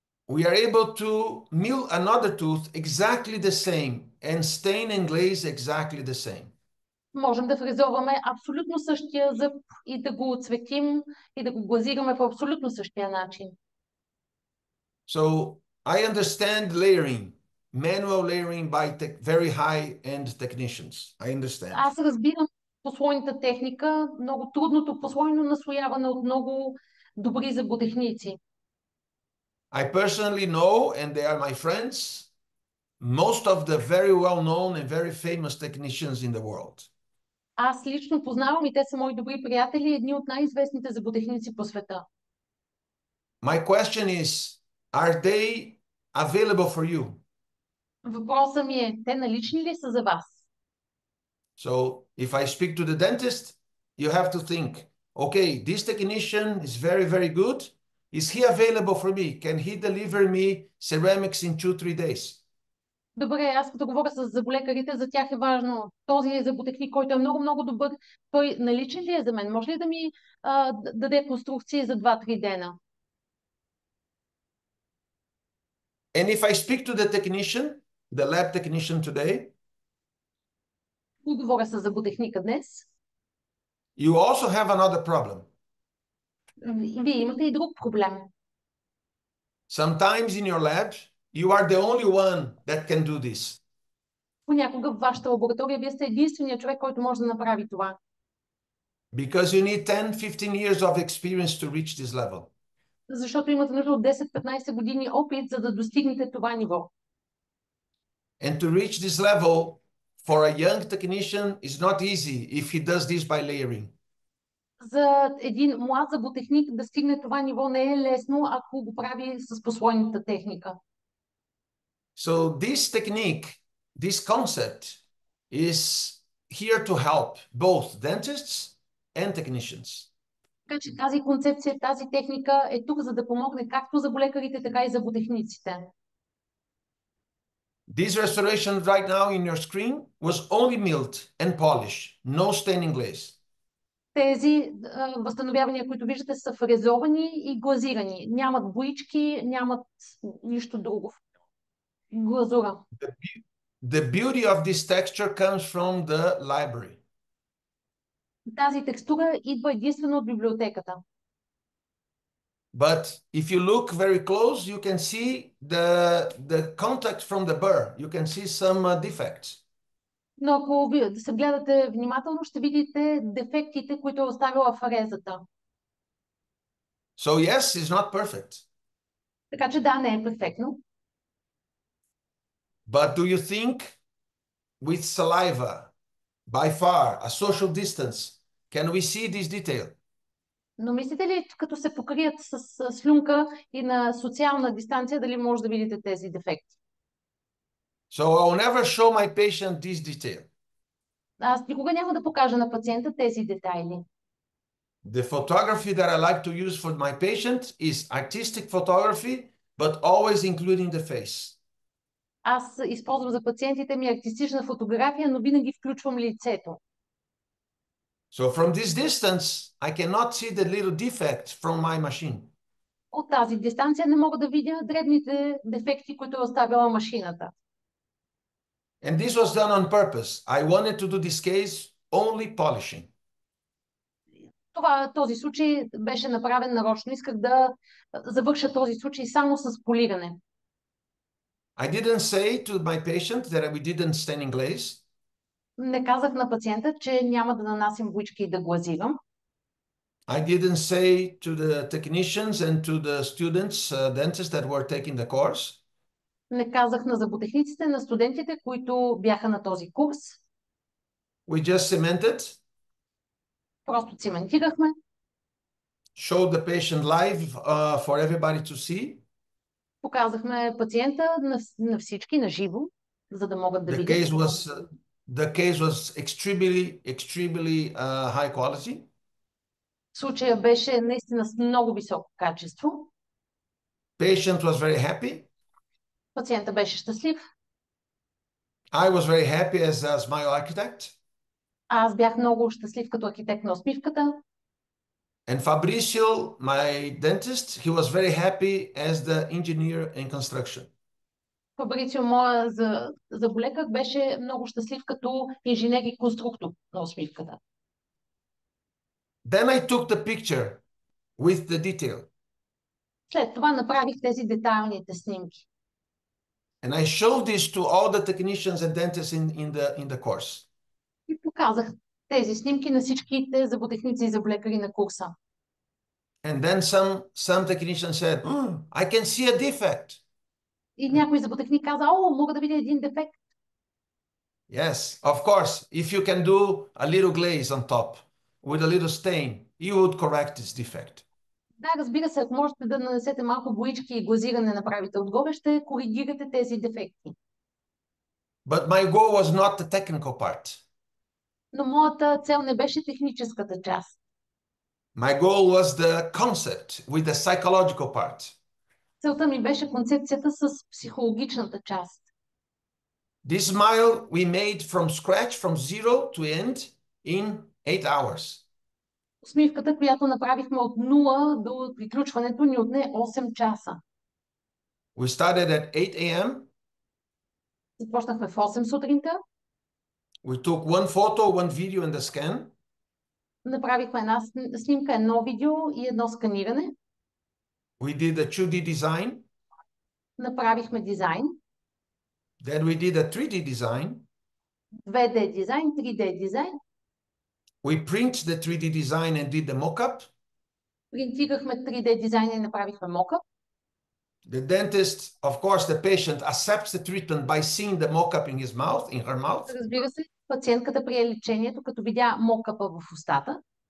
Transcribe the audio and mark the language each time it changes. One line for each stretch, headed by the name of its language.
English: we are able to mill another tooth exactly the same and stain and glaze exactly the same.
Bulgarian: Можем да фрезоваме абсолютно същия зъб и да го оцветим и да го глазираме по абсолютно същия начин.
English: So I understand layering, manual layering by very high-end technicians. I understand.
Bulgarian: Аз разбирам послойната техника, много трудното послойно наслояване от много добри зъботехници.
English: I personally know, and they are my friends, most of the very well-known and very famous technicians in the world.
Bulgarian: Аз лично познавам и те са мои добри приятели, едни от най-известните зъботехници по света.
English: My question is, are they available for you?
Bulgarian: Въпросът ми е, те налични ли са за вас?
English: So if I speak to the dentist, you have to think, okay, this technician is very, very good. Is he available for me? Can he deliver me ceramics in 2-3 days?
Bulgarian: Добре, аз като говоря с зъболекарите, за тях е важно. Този зъботехник, който е много, много добър, той наличен ли е за мен? Може ли да ми даде конструкции за 2-3 дена?
English: And if I speak to the technician, the lab technician today,
Bulgarian: говоря с зъботехника днес,
English: you also have another problem.
Bulgarian: Вие имате и друг проблем.
English: Sometimes in your lab, you are the only one that can do this.
Bulgarian: Понякога в вашата лаборатория вие сте единственият човек, който може да направи това.
English: Because you need 10-15 years of experience to reach this level.
Bulgarian: Защото имате нужда от 10-15 години опит, за да достигнете това ниво.
English: And to reach this level for a young technician is not easy if he does this by layering.
Bulgarian: За един млад зъботехник да стигне това ниво не е лесно, ако го прави с послойната техника.
English: So this technique, this concept is here to help both dentists and technicians.
Bulgarian: Така че тази концепция, тази техника е тук, за да помогне както зъболекарите, така и зъботехниците.
English: This restoration right now in your screen was only milled and polished, no staining glaze.
Bulgarian: Тези възстановявания, които виждате, са фрезовани и глазирани. Нямат боички, нямат нищо друго. Глазура.
English: The beauty of this texture comes from the library.
Bulgarian: Тази текстура идва единствено от библиотеката.
English: But if you look very close, you can see the contact from the burr. You can see some defects.
Bulgarian: Но ако се гледате внимателно, ще видите дефектите, които е оставила фрезата.
English: So yes, it's not perfect.
Bulgarian: Така че да, не е перфектно.
English: But do you think with saliva by far, a social distance. Can we see this detail?
Bulgarian: Но мислите ли, като се покрият с слюнка и на социална дистанция, дали може да видите тези дефекти?
English: So I'll never show my patient this detail.
Bulgarian: Аз никога няма да покажа на пациента тези детайли.
English: The photography that I like to use for my patient is artistic photography, but always including the face.
Bulgarian: Аз използвам за пациентите ми артистична фотография, но винаги включвам лицето.
English: So from this distance, I cannot see the little defect from my machine.
Bulgarian: От тази дистанция не мога да видя дребните дефекти, които е оставила машината.
English: And this was done on purpose. I wanted to do this case only polishing.
Bulgarian: Този случай беше направен нарочно. Исках да завърша този случай само с полиране.
English: I didn't say to my patient that we didn't stain glaze.
Bulgarian: Не казах на пациента, че няма да нанасям буички и да глазирам.
English: I didn't say to the technicians and to the students, dentists that were taking the course.
Bulgarian: Не казах на зъботехниците, на студентите, които бяха на този курс.
English: We just cemented,
Bulgarian: Просто циментирахме.
English: showed the patient live for everybody to see.
Bulgarian: Показахме пациента на всички, на живо, за да могат да
English: The
Bulgarian: видят.
English: case was extremely high quality.
Bulgarian: Случая беше наистина с много високо качество.
English: Patient was very happy.
Bulgarian: Пациента беше щастлив.
English: I was very happy as smile architect.
Bulgarian: Аз бях много щастлив като архитект на усмивката.
English: And Fabricio, my dentist, he was very happy as the engineer in construction.
Bulgarian: Фабрицио, моя заболекар, беше много щастлив като инженер и конструктор на усмивката.
English: Then I took the picture with the detail.
Bulgarian: След това направих тези детайлните снимки.
English: And I showed this to all the technicians and dentists in the course.
Bulgarian: И показах тези снимки на всичките зъботехници и зъболекари на курса.
English: And then some technician said, I can see a defect.
Bulgarian: И някой зъботехник каза, мога да видя един дефект.
English: Yes, of course. If you can do a little glaze on top with a little stain, you would correct this defect.
Bulgarian: Да, разбира се, ако можете да нанесете малко боички и глазиране направите отгоре, ще коригирате тези дефекти.
English: But my goal was not the technical part.
Bulgarian: Но моята цел не беше техническата част.
English: My goal was the concept with the psychological part.
Bulgarian: Целта ми беше концепцията с психологичната част.
English: This smile we made from scratch, from zero to end in 8 hours.
Bulgarian: Усмивката, която направихме от нула до приключването, ни отне 8 часа.
English: We started at 8 a.m.
Bulgarian: Започнахме в 8 сутринта.
English: We took one photo, one video and the scan.
Bulgarian: Направихме една снимка, едно видео и едно сканиране.
English: We did a 2D design.
Bulgarian: Направихме дизайн.
English: Then we did a 3D design.
Bulgarian: 2D дизайн, 3D дизайн.
English: We print the 3D design and did the mock-up.
Bulgarian: Принтирахме 3D дизайна и направихме mock-up.
English: The dentist, of course, the patient accepts the treatment by seeing the mock-up in his mouth, in her mouth.
Bulgarian: Разбира се, пациентката прие лечението, като видя mock-up-а в устата.